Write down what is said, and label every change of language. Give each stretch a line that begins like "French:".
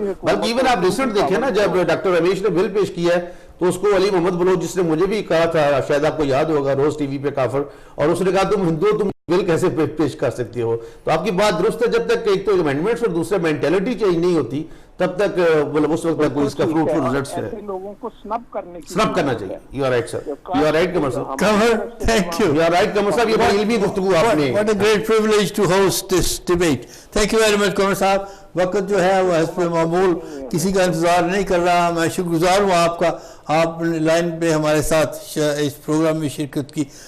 Urdu: بلکہ ایون آپ ریسنٹ دیکھیں نا, جب ڈاکٹر رمیش نے بل پیش کیا ہے تو اس کو علی محمد بلوچ جس نے مجھے بھی کہا تھا, شاید آپ کو یاد ہوگا, روز ٹی وی پہ کافر, اور اس نے کہا تم ہندو تم بل کیسے پیش کر سکتے ہو. تو آپ کی بات درست ہے, جب تک ایک تو امینڈمنٹس اور دوسرا مینٹیلٹی چینج نہیں ہوتی تب تک اس وقت تک کوئی اس کا فروٹفل ریزلٹس ہے. ایسے لوگوں کو سنب کرنا چاہیے.
English: You are right sir, you are right Qamar صاحب. Thank you. You are right
Urdu: Qamar صاحب, یہ بڑی علمی گفتگو آپ نے.
English: What a great privilege to host this debate. Thank you very much Qamar صاحب.
Urdu: وقت جو ہے وہ حسب معمول کسی کا انتظار نہیں کر رہا. میں شکر گزار ہوں آپ کا, آپ لائن پہ ہمارے ساتھ اس پروگرام میں شرکت کی.